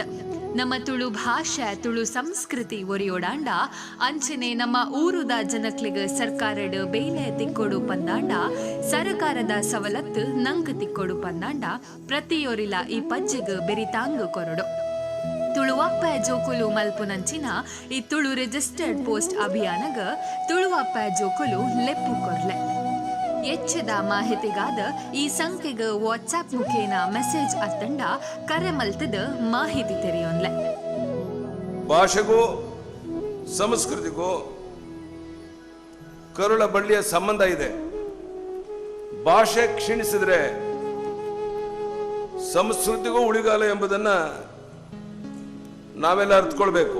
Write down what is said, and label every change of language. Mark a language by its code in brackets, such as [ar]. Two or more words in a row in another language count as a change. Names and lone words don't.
[tcy] ನಮ್ಮ ತುಳು ಭಾಷೆ ತುಳು ಸಂಸ್ಕೃತಿ ಒರಿಯೋಡಾಂಡ ಅಂಚನೆ ನಮ್ಮ ಊರುದ ಜನಕ್ಲಿಗ ಸರ್ಕಾರಡ್ ಬೇಲೆ ತಿಕ್ಕೊಡು ಪಂದಾಂಡ ಸರ್ಕಾರದ ಸವಲತ್ತು ನಂಗ್ ತಿಕ್ಕೊಡು ಪಂದಾಂಡ ಪ್ರತಿಯೊರಿಲ ಈ ಪಜ್ಜಿಗ್ ಬೆರಿತಾಂಗ್ ಕೊರಡು. ತುಳುವಪ್ಪ ಜೋಕುಲು ಮಲ್ಪುನಂಚಿನ ಈ ತುಳು [en] registered post [tcy] ಅಭಿಯಾನಗ ತುಳುವಪ್ಪ ಜೋಕುಲು ಲೆಪ್ಪು ಕೊರ್ಲೆ. ಹೆಚ್ಚಿದ ಮಾಹಿತಿಗಾದ ಈ ಸಂಖ್ಯೆಗ ವಾಟ್ಸ್ಆಪ್ ಮುಖೇನ ಮೆಸೇಜ್ ಅತ್ತಂಡ ಕರೆ ಮಲ್ತದ ಮಾಹಿತಿ ತೆರೆಯೋನ್ಲೆ. [kn] ಭಾಷೆಗೂ ಸಂಸ್ಕೃತಿಗೂ ಕರುಳ ಬಳ್ಳಿಯ ಸಂಬಂಧ ಇದೆ. ಭಾಷೆ ಕ್ಷೀಣಿಸಿದ್ರೆ ಸಂಸ್ಕೃತಿಗೂ ಉಳಿಗಾಲ ಎಂಬುದನ್ನ ನಾವೆಲ್ಲ ಅರ್ಥಕೊಳ್ಬೇಕು.